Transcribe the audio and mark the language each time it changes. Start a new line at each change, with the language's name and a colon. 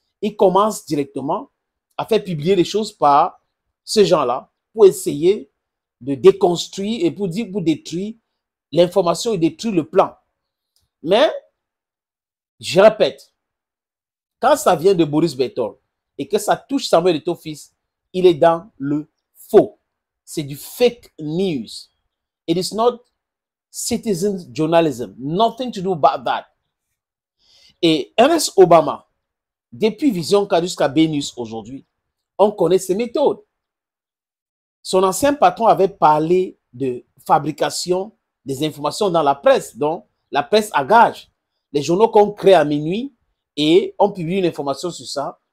French: Il commence directement à faire publier les choses par ces gens-là pour essayer de déconstruire et pour détruire l'information et détruire le plan. Mais, je répète, quand ça vient de Boris Berthold et que ça touche Samuel Eto'o-Fils, il est dans le faux. C'est du fake news.
English: It is not citizen journalism. Nothing to do about that.
French: Et Ernest Obama, depuis Vision K jusqu'à BNews aujourd'hui, on connaît ses méthodes. Son ancien patron avait parlé de fabrication des informations dans la presse, donc la presse à gage. Les journaux qu'on crée à minuit et on publie une information sur ça.